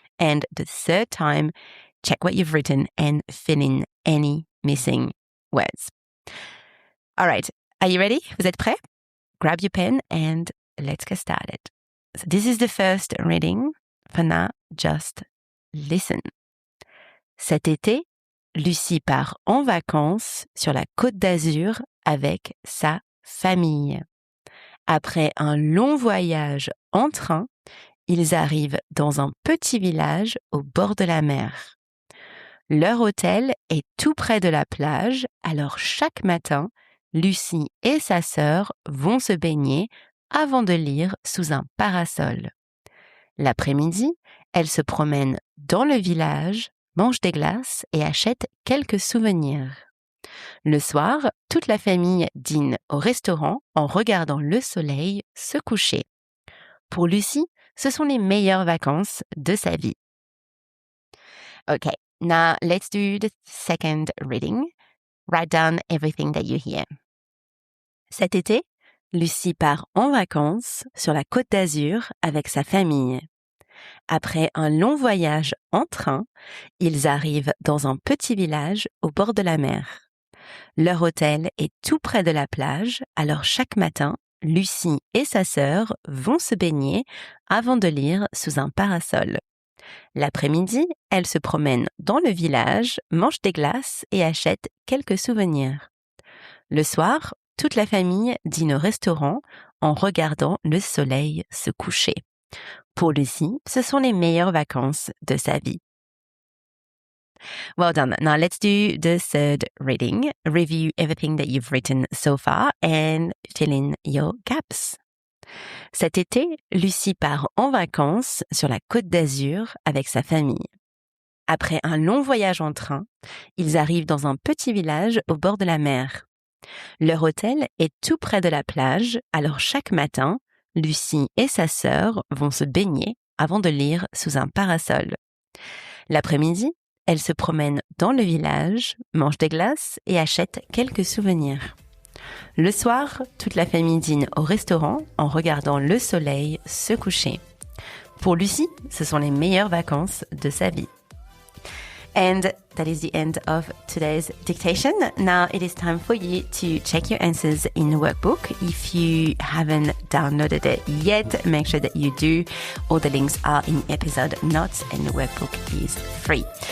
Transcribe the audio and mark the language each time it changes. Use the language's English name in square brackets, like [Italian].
[English] And the third time, check what you've written and fill in any missing words. All right, are you ready? [French] Vous êtes prêts? [English] Grab your pen and let's get started. So this is the first reading. For now, just listen. [French] Cet été, Lucie part en vacances sur la Côte d'Azur avec sa famille. Après un long voyage en train, ils arrivent dans un petit village au bord de la mer. Leur hôtel est tout près de la plage, alors chaque matin, Lucie et sa sœur vont se baigner avant de lire sous un parasol. L'après-midi, elles se promènent dans le village, mangent des glaces et achètent quelques souvenirs. Le soir, toute la famille dîne au restaurant en regardant le soleil se coucher. Pour Lucie, ce sont les meilleures vacances de sa vie. [English] Okay, now let's do the second reading. Write down everything that you hear. [French] Cet été, Lucie part en vacances sur la Côte d'Azur avec sa famille. Après un long voyage en train, ils arrivent dans un petit village au bord de la mer. Leur hôtel est tout près de la plage, alors chaque matin, Lucie et sa sœur vont se baigner avant de lire sous un parasol. L'après-midi, elles se promènent dans le village, mangent des glaces et achètent quelques souvenirs. Le soir, toute la famille dîne au restaurant en regardant le soleil se coucher. Pour Lucie, ce sont les meilleures vacances de sa vie. [English] Well done. Now let's do the third reading. Review everything that you've written so far and fill in your gaps. [French] Cet été, Lucie part en vacances sur la Côte d'Azur avec sa famille. Après un long voyage en train, ils arrivent dans un petit village au bord de la mer. Leur hôtel est tout près de la plage, alors chaque matin, Lucie et sa sœur vont se baigner avant de lire sous un parasol. L'après-midi, elles se promènent dans le village, mangent des glaces et achètent quelques souvenirs. Le soir, toute la famille dîne au restaurant en regardant le soleil se coucher. Pour Lucie, ce sont les meilleures vacances de sa vie. [English] And that is the end of today's dictation. Now it is time for you to check your answers in the workbook. If you haven't downloaded it yet, make sure that you do. All the links are in episode notes and the workbook is free.